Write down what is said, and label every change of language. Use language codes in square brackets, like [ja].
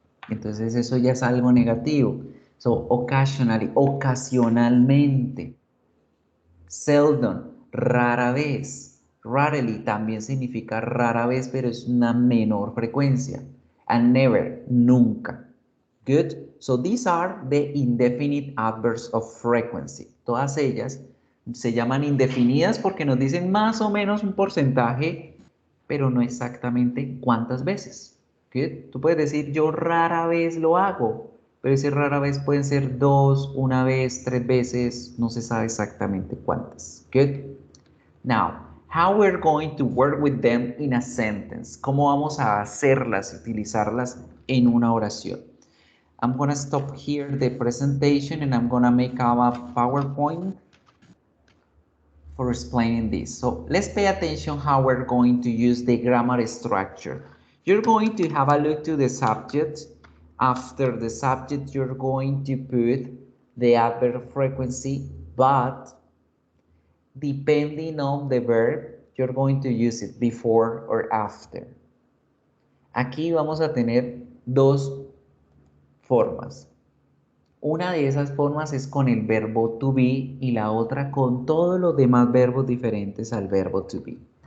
[es] Entonces eso ya es algo negativo. So, occasionally, ocasionalmente. Seldom, rara vez. Rarely también significa rara vez, pero es una menor frecuencia. [en] And never, nunca. Good. So these are the indefinite adverbs of frequency. [es] Todas ellas se llaman indefinidas porque nos dicen más o menos un porcentaje, pero no exactamente cuántas veces. Good. Tú puedes decir yo rara vez lo hago, pero ese rara vez pueden ser 2, una vez, 3 veces, no se sabe exactamente cuántas. [en] Good. Now, how we're going to work with them in a sentence. [es] ¿Cómo vamos a hacerlas, utilizarlas en una oración? [en] I'm going to stop here the presentation and I'm going to make a PowerPoint for explaining this. So let's pay attention how we're going to use the grammar structure. You're going to have a look to the subject. After the subject, you're going to put the adverb frequency, but depending on the verb, you're going to use it before or after. [es] Aquí vamos a tener dos formas. Una de esas formas es con el verbo to be y la otra con todos los demás verbos diferentes al verbo to be.